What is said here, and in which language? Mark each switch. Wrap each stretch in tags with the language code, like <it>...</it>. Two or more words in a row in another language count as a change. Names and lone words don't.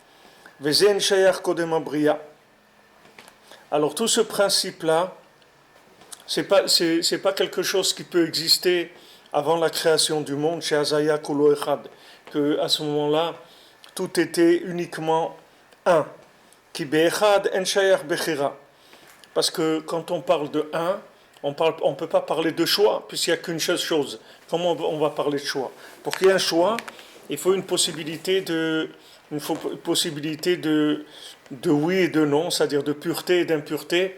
<fr>Alors tout ce principe-là, c'est pas quelque chose qui peut exister avant la création du monde, chez Azaya</fr> <he>כולו אחד,</he> <fr>que à ce moment-là, tout était uniquement un.</fr> <he>כי באחד אין שייך בחירה.</he> <fr>Parce que quand on parle de un, on peut pas parler de choix, puisqu'il n'y a qu'une seule chose. Comment on va parler de choix? Pour qu'il y ait un choix, il faut une possibilité de oui et de non, c'est-à-dire de pureté et d'impureté.</fr>